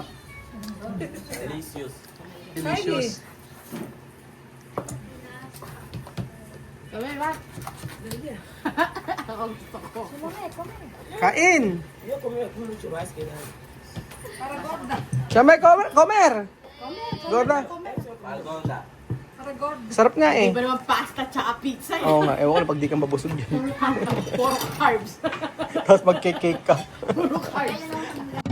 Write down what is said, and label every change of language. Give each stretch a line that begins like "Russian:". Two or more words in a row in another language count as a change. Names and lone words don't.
English: Delicious. Delicious.
Filipino: Kami ba? Ako gusto ko. Kain! Siyempre,
Spanish: comer! Gorda. Algonda.
Filipino: Sarap nga eh. Iba naman pasta tsaka pizza eh. Oo nga, ewan ko na pag di ka mabusog yan. Puro carbs. Tapos mag-cake ka. Puro carbs.